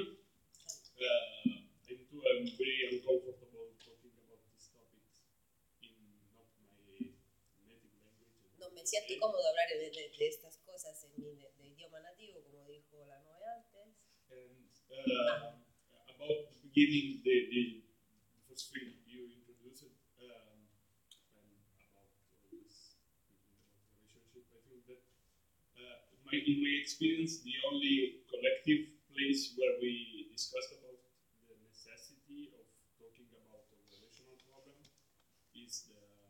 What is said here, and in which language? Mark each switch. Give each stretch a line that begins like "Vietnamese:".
English: I too am very uncomfortable talking about this topic in not my native language.
Spanish: No, me siento cómodo hablar de estas cosas en mi idioma nativo, como dijo la novia antes.
English: About the beginning, the first thing you introduced, and about this relationship, I think that in my experience, the only collective place where we discussed about the necessity of talking about a relational problem is the